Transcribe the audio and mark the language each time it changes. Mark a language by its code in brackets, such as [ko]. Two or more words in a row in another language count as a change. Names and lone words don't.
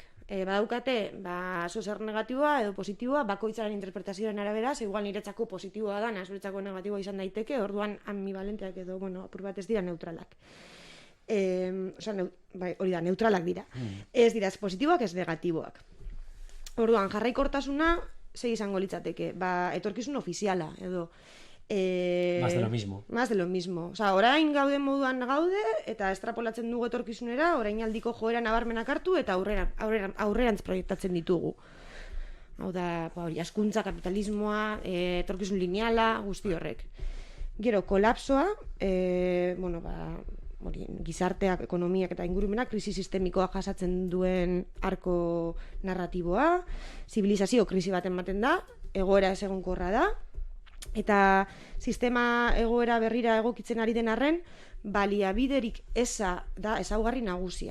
[eu] Badaukate, zer negatiboa edo positiboa, bakoitzaren interpretazioaren arabera, igual niretzako positiboa da, zuretzako negatiboa izan daiteke, orduan ambivalenteak edo, apur bat ez dira neutralak. Hori da, neutralak dira. Ez dira, ez positiboak, ez negatiboak. Orduan, jarraikortasuna, ze izango litzateke, etorkizun ofiziala, edo... [es] Más de lo mismo. Más de lo mismo. [eu] Orain gauden moduan gaude, eta estrapolatzen dugu etorkizunera, orain aldiko joera nabarmenak hartu, eta aurrerantz proiektatzen ditugu. Hau da, hazkuntza, kapitalismoa, etorkizun lineala, guzti horrek. Gero, kolapsoa, gizarteak, ekonomiak eta ingurumenak krisi sistemikoa jasatzen duen arko narratiboa, zibilizazio krisi baten ematen da, egoera ez egonkorra da, eta sistema egoera berrira egokitzen ari den arren, baliabiderik eza da ezaugarri nagusia.